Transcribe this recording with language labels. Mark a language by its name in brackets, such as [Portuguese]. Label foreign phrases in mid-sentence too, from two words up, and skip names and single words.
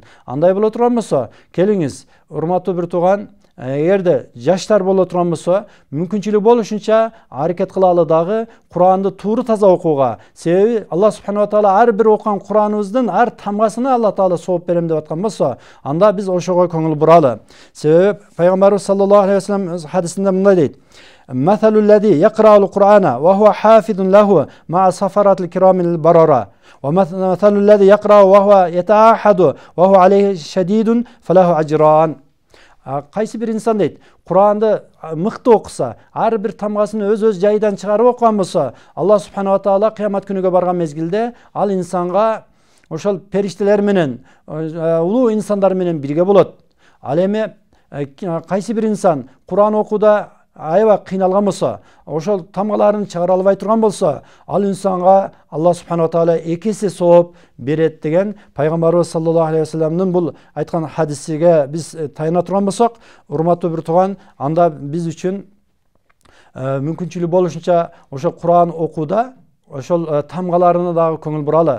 [Kyrgyz] Андай боло турган болсо, келиңиз, урматтуу бир тууган, эгерде жаштар боло турган болсо, мүмкүнчүлүгү болушунча аракет кылалы дагы Куранды туура таза окууга. Себеби Аллах [Arabic] سبحانه وتعالى [Kyrgyz] ар бир окуган Кураныбыздын ар тамгасына Аллах таала сооп берем деп аткан болсо, анда биз ошого көңүл буралы. Себеби пайгамбарыбыз [Arabic] صلى الله عليه وسلم [Kyrgyz] өз хадисинде мындай дейт: [Arabic] مثل الذي يقرأ القرآن وهو حافظ له مع سفرة الكرام البررة ومثل الذي يقرأ وهو يتعاهد وهو عليه شديد فله أجران. [Kyrgyz] Кайсы бир инсан дейт, Куранды мыкты окуса, ар бир тамгасын өз жайдан чыгарып окуган болсо, Аллах [Arabic] سبحانه وتعالى [Kyrgyz] кыямат күнүгө барган мезгилде ал инсанга ошол периштелер менен, улуу инсандар менен бирге болот. Ал эми кайсы бир инсан Куран окууда аябай кыйналган болсо, ошол тамгаларын чыгара албай турган болсо, ал инсанга Аллах [Arabic] سبحانه وتعالى [Kyrgyz] 2 эсе сооп берет деген пайгамбарыбыз [Arabic] صلى الله عليه [Kyrgyz] салламдын бул айткан хадисиге биз таяна турган болсок, урматтуу бир тууган, анда биз үчүн мүмкүнчүлүгү болушунча ошо Куран окууда ошол тамгаларына дагы көңүл буралы.